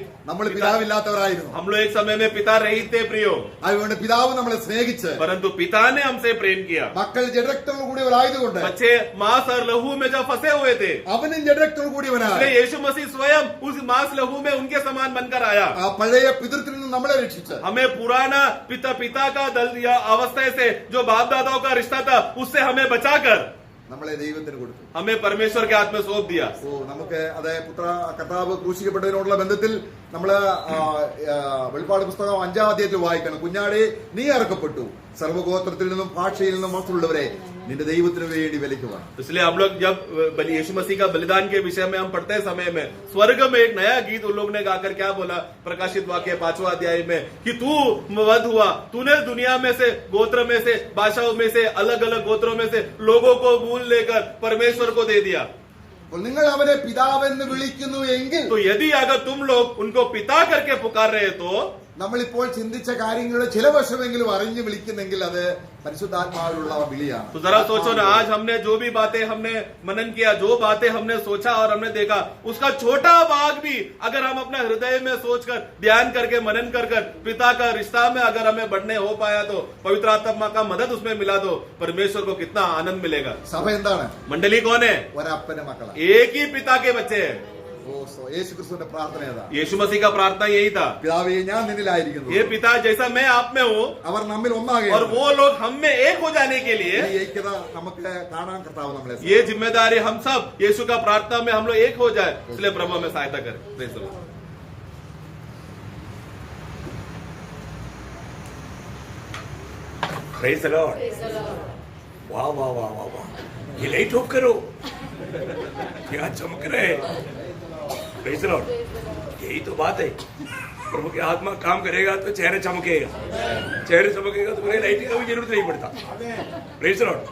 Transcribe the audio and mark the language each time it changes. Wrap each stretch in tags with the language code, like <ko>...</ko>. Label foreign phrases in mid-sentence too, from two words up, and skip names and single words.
<ml>നമ്മൾ പിതാവില്ലാത്തവരായിരുന്നു.</ml> <hi>हम लोग एक समय में पिता रहित थे प्रियो,</hi> <ml>അതുകൊണ്ട് പിതാവ് നമ്മളെ സ്നേഹിച്ച്</ml> <hi>परंतु पिता ने हमसे प्रेम किया।</hi> <ml>മക്കൾ ജഡരക്തങ്ങൾ കൂടിയവരായതുകൊണ്ട്</ml> <hi>बच्चे मांस और लहू में जब फंसे हुए थे,</hi> <ml>അവനും ജഡരക്തങ്ങൾ കൂടിയവനാണ്.</ml> <hi>इसलिए यीशु मसीह स्वयं उस मांस लहू में उनके समान बनकर आया।</hi> <ml>ആ പഴയ പിതൃത്തിൽ നിന്ന് നമ്മളെ രക്ഷിച്ച്</ml> <hi>हमें पुराना पिता का दल या अवस्था से जो बाप दादाओं का रिश्ता था उससे हमें बचाकर</hi> <ml>നമ്മളെ ദൈവത്തിന് കൊടുത്തു.</ml> <hi>हमें परमेश्वर के हाथ में सौंप दिया।</hi> <ml>ഓ നമുക്ക് പുത്ര കർത്താവ് ക്രൂശിക്കപ്പെട്ടതിനോടുള്ള ബന്ധത്തിൽ നമ്മള് വെളിപ്പാട് പുസ്തകം 5-ാം അധ്യായത്തിൽ വായിക്കണം. കുഞ്ഞാടെ നീ അറുക്കപ്പെട്ടു, സർവ്വഗോത്രത്തിൽ നിന്നും ഭാഷയിൽ നിന്നും മറ്റുള്ളവരെ നിന്റെ ദൈവത്തിന് വേണ്ടി വിലയ്ക്കുവാൻ.</ml> <hi>इसलिए हम लोग जब यीशु मसीह का बलिदान के विषय में हम पढ़ते समय में स्वर्ग में एक नया गीत उन लोग ने गाकर क्या बोला, प्रकाशित वाक्य 5वां अध्याय में, कि तू वध हुआ, तूने दुनिया में से गोत्र में से भाषाओं में से अलग अलग गोत्रों में से लोगों को मूल लेकर परमेश्वर को दे दिया।</hi> <ml>അപ്പോൾ നിങ്ങൾ അവനെ പിതാവെന്ന് വിളിക്കുന്നു എങ്കിൽ</ml> <hi>तो यदि अगर तुम लोग उनको पिता करके पुकार रहे तो</hi> <ml>നമ്മളിപ്പോൾ ചിന്തിച്ച കാര്യങ്ങളുടെ ചില വശമെങ്കിലും അറിഞ്ഞു വിളിക്കുന്നെങ്കിൽ അത് പരിശുദ്ധാത്മാവിലുള്ള വിളിയാണ്.</ml> <hi>तो जरा सोचो ना, आज हमने जो भी बातें हमने मनन किया, जो बातें हमने सोचा और हमने देखा, उसका छोटा भाग भी अगर हम अपना हृदय में सोचकर ध्यान करके मनन कर पिता का रिश्ता में अगर हमें बढ़ने हो पाया तो पवित्र आत्मा का मदद उसमें मिला तो परमेश्वर को कितना आनंद मिलेगा।</hi> <ml>സഭ എന്താണ്?</ml> <hi>मंडली कौन है?</hi> <ml>ഒരപ്പന്റെ മക്കളാണ്.</ml> <hi>एक ही पिता के बच्चे हैं।</hi> <ml>യേശു ക്രിസ്തുവിന്റെ പ്രാർത്ഥന ഏതാ?</ml> <hi>यीशु मसीह का प्रार्थना यही था,</hi> <ml>പിതാവേ ഞാൻ നിന്നിലായിരിക്കുന്നു,</ml> <hi>ये पिता जैसा मैं आप में हूँ</hi> <ml>അവർ നമ്മിൽ ഒന്നാകെ</ml> <hi>और वो लोग हम में एक हो जाने के लिए,</hi> <ml>ഈ ഐക്യത നമുക്ക് കാണാൻ കർത്താവ് നമ്മളെ</ml> <hi>ये जिम्मेदारी हम सब यीशु का प्रार्थना में हम लोग एक हो जाए, इसलिए प्रभु में सहायता करें।</hi> <en>Praise the Lord। Praise the Lord.</en> <hi>वाह वाह वाह वाह वाह, ये</hi> <en>light off</en> <hi>करो, क्या चमक रहे हैं।</hi> <en>Praise the Lord.</en> <hi>यही तो बात है, प्रभु की आत्मा काम करेगा तो चेहरे चमकेगा, चेहरे चमकेगा तो कोई लाइटिंग का भी जरूरत नहीं पड़ता।</hi> <en>Praise the Lord.</en>